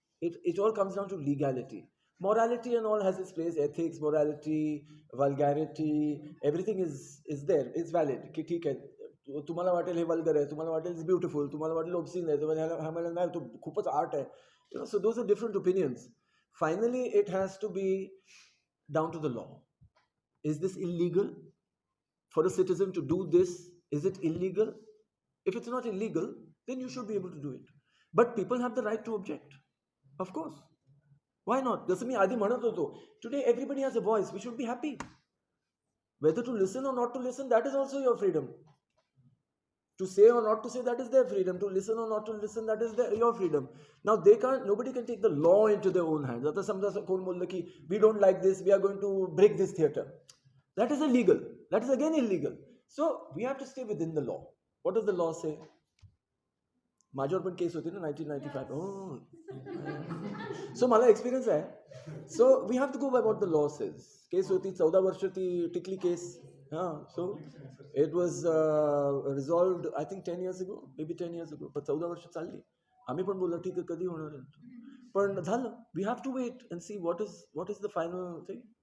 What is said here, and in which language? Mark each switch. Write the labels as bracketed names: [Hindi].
[English] It all comes down to legality. Morality and all has its place. Ethics, morality, vulgarity, everything is there. It's valid. [Marathi] की ठीक आहे, तुम्हाला वाटेल हे vulgar आहे, तुम्हाला वाटेल [English] it's beautiful, [Marathi] तुम्हाला वाटेल ऑब्सिन आहे, तुम्हाला ह्याला नाही, तो खूपच आर्ट आहे. [English] So those are different opinions. Finally, it has to be down to the law. Is this illegal? For a citizen to do this, is it illegal? If it's not illegal, then you should be able to do it. But people have the right to object. Of course. Why not? [Marathi] जसं मी आधी म्हणत होतो, [English] today everybody has a voice. We should be happy. Whether to listen or not to listen, that is also your freedom. To say or not to say, that is their freedom. To listen or not to listen, that is your freedom. Now nobody can take the law into their own hands. [Marathi] आता समजा कोण बोललं की [English] we don't like this, we are going to break this theater. That is illegal. That is again illegal. So we have to stay within the law. What does the law say? [Marathi] माझ्यावर पण केस होती ना [English] 1995. [Marathi] So मला experience आहे. [English] So we have to go by what the law says. [Marathi] केस होती 14 वर्ष ती टिकली केस. [English] हां, so it was resolved I think 10 years ago, may be 10 years ago. [Marathi] पण 14 वर्ष चालली. आम्ही पण बोललो ठीक आहे, कधी होणार आहे, पण झालं. [English] We have to wait and see what is the final thing.